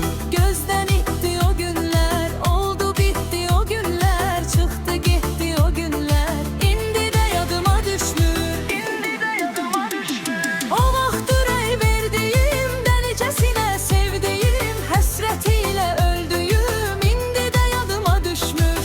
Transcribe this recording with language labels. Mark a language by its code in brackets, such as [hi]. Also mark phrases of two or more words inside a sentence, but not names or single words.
[tr] Gözden itti o günler, oldu bitti o günler, çıktı gitti o günler, [az] indi de yadıma düşmür. İndi de yadıma düşmür. O vaxt ürək verdiğim, [tr] delicesine sevdiğim, [az] həsretiyle öldüğüm, indi de yadıma düşmür.